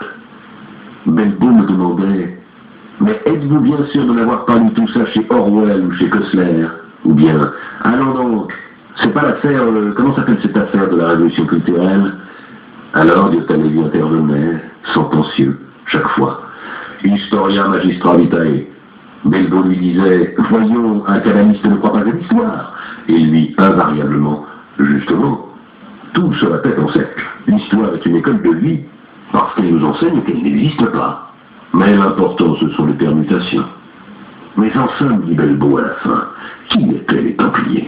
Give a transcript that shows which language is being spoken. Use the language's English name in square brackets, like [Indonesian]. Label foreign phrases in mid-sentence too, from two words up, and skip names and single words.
[French] Belbeau me demandait « Mais êtes-vous bien sûr de n'avoir pas lu tout ça chez Orwell ou chez Koestler ?» Ou bien « Allons donc, c'est pas l'affaire, comment s'appelle cette affaire de la révolution culturelle ?» Alors Diotallevi intervenait, sentencieux, chaque fois. [Latin] « Historia magistra vitae ». [French] Belbeau lui disait « Voyons, un canoniste ne croit pas à l'histoire ». Et lui, invariablement, « Justement, tout se répète en cercle. L'histoire est une école de vie, parce qu'elle nous enseigne qu'elle n'existe pas. Mais l'important, ce sont les permutations. » Mais en somme, dit Belbeau à la fin, qui étaient les Templiers?